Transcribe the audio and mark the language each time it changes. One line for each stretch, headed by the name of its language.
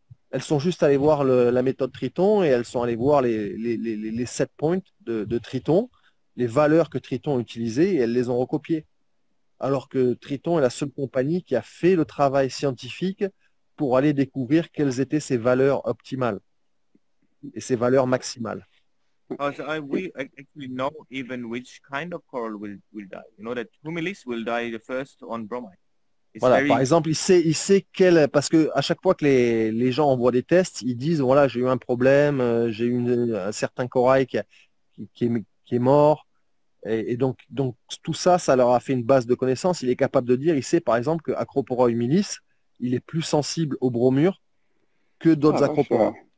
French: Elles sont juste allées voir la méthode Triton et elles sont allées voir les set points de Triton, les valeurs que Triton utilisait et elles les ont recopiées. Alors que Triton est la seule compagnie qui a fait le travail scientifique pour aller découvrir quelles étaient ses valeurs optimales et ses valeurs maximales.
English: So we actually know even which kind of coral will die. You know that Humilis will die the first on bromide.
French: Voilà, par exemple, il sait parce que à chaque fois que les gens envoient des tests, ils disent voilà, j'ai eu un problème, j'ai eu un certain corail qui est mort. Et donc tout ça leur a fait une base de connaissances. Il est capable de dire, il sait par exemple que Acropora humilis, il est plus sensible au bromure que d'autres acropora.